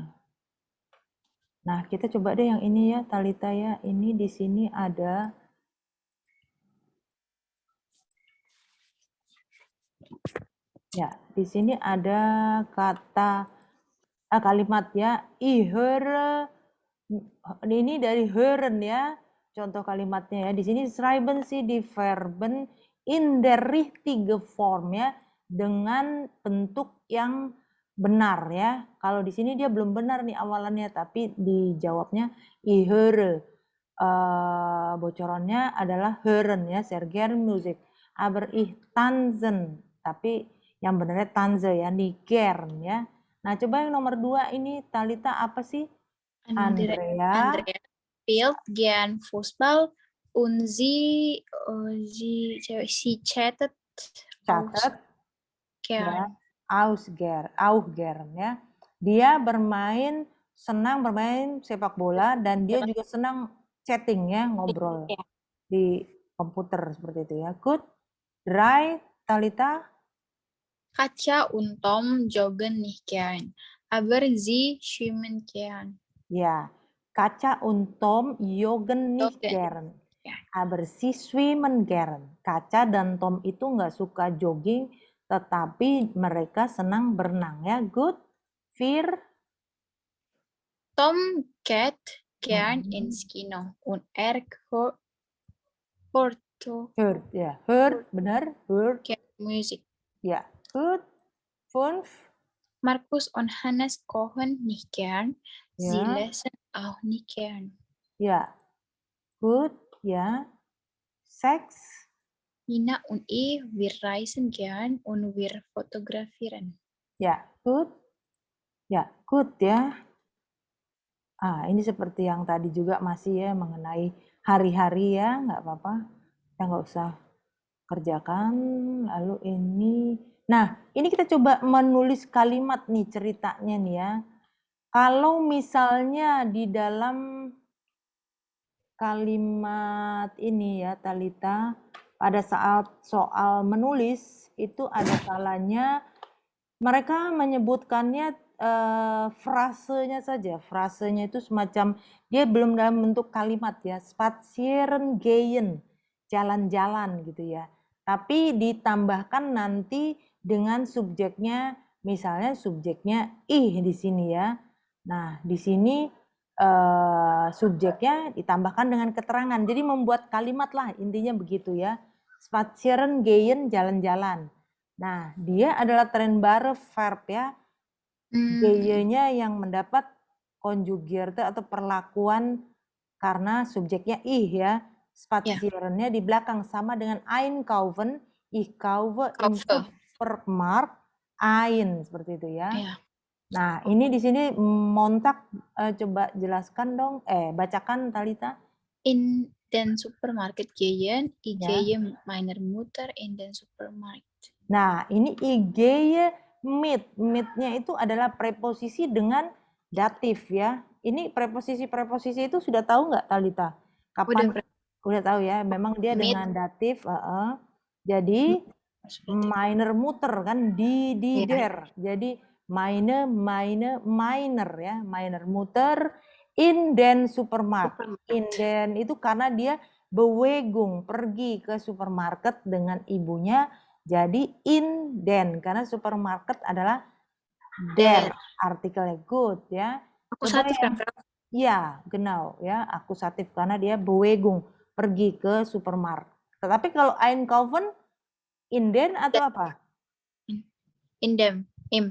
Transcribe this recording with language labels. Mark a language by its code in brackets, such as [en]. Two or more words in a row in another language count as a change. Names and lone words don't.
[id] Nah, kita coba deh yang ini ya, Talita ya. Ini di sini ada ya, di sini ada kalimat ya, [de] ich höre, [id] ini dari hören ya, contoh kalimatnya ya. Di sini [de] schreiben Sie die Verben in der richtige Form ya, [id] dengan bentuk yang benar ya. Kalau di sini dia belum benar nih awalannya, tapi dijawabnya [de] ich höre. [id] Bocorannya adalah hören ya, [de] sehr gern Musik. Aber ich tanzen, [id] tapi yang benarnya tanze ya, [de] nicht gern [id] ya. Nah, coba yang nomor 2 ini Talita apa sih? [de] Andrea spielt gern Fußball und sie chattet [id] catat ya, [de] gern. auch gern ya. [id] Dia senang bermain sepak bola dan dia juga senang chatting ya, ngobrol Ya. di komputer seperti itu ya. Good. 3 Talita. [de] Katja und Tom joggen nicht gern, aber sie schwimmen gern. Ja, Katja und Tom joggen nicht Joggen. gern, Ja. aber sie schwimmen gern. [id] Kaca dan Tom itu nggak suka jogging, tetapi mereka senang berenang ya. Good. 4. [de] Tom geht gern ins Kino und hört Hört ya, hört benar, hört gern Musik. [id] ya. Good. 5. [de] Markus und Hannes kochen nicht gern, sie Ja. lesen auch nicht gern. [id] Ya. Good ya. 6. [de] Nina und ich, wir reisen gern und wir fotografieren. [id] Ya, good. Ya, good ya. Ini seperti yang tadi juga masih ya mengenai hari-hari ya, nggak apa-apa. Kita nggak usah kerjakan. Lalu ini, nah ini kita coba menulis kalimat nih ceritanya nih ya. Kalau misalnya di dalam kalimat ini ya Talita, pada saat soal menulis itu ada kalanya mereka menyebutkannya frasenya saja. Frasenya itu semacam dia belum dalam bentuk kalimat ya. [de] Spazieren gehen, [id] jalan-jalan gitu ya. Tapi ditambahkan nanti dengan subjeknya, misalnya subjeknya ih di sini ya. Nah, di sini subjeknya ditambahkan dengan keterangan. Jadi membuat kalimat lah intinya begitu ya. [de] Spazieren gehen, [id] jalan-jalan. Nah, dia adalah [de] trennbare verb [id] ya. Gayanya yang mendapat konjugierte atau perlakuan karena subjeknya ih ya. Spazierennya di belakang sama dengan einkaufen, [de] ich kaufe im Supermarkt ein, [id] seperti itu ya. Ya. Nah, ini di sini Montag coba jelaskan dong, bacakan Talita. [de] In den Supermarkt gehen, ich Ya. gehe mit meiner Mutter in den Supermarkt. [id] Nah, ini [de] ich gehe mit. [id] Mit-nya itu adalah preposisi dengan datif ya. Ini preposisi-preposisi itu sudah tahu nggak Talita? Kapan? Udah tahu ya, memang dia Mit. dengan datif. Jadi [de] meiner Mutter [id] kan di der. [de] Jadi meine meiner ya, meiner Mutter in den Supermarkt. In den [id] itu karena dia Bewegung, pergi ke supermarket dengan ibunya. Jadi [de] in den, [id] karena supermarket adalah der, artikelnya good ya. Akusatif kan? Iya, genau ya, akusatif karena dia Bewegung, pergi ke supermarket. Tetapi kalau einkaufen, [de] in den [id] atau apa? [de] In dem, im